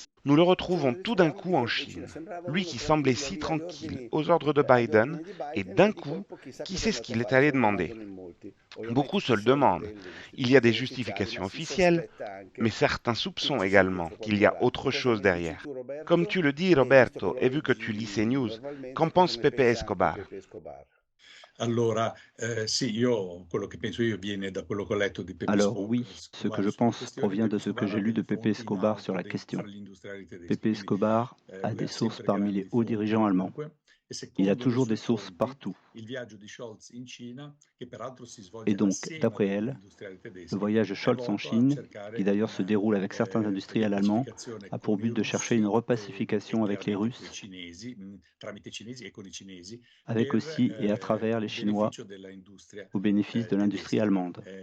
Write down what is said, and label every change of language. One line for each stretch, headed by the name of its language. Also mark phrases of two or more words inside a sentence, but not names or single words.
French: Nous le retrouvons tout d'un coup en Chine. Lui qui semblait si tranquille aux ordres de Biden, et d'un coup, qui sait ce qu'il est allé demander? Beaucoup se le demandent. Il y a des justifications officielles, mais certains soupçonnent également qu'il y a autre chose derrière. Comme tu le dis, Roberto, et vu que tu lis ces news, qu'en pense Pepe Escobar?
Italian: Allora, sì, quello che penso io viene da quello che ho letto di Pepe
French: Alors Escobar oui, ce que je pense provient de ce que j'ai lu de Pepe Escobar sur la question. Pepe Escobar a des sources parmi les hauts dirigeants allemands. Il a toujours des sources partout. Et donc, d'après elle, le voyage de Scholz en Chine, qui d'ailleurs se déroule avec certains industriels allemands, a pour but de chercher une repacification avec les Russes, avec aussi et à travers les Chinois, au bénéfice de l'industrie allemande.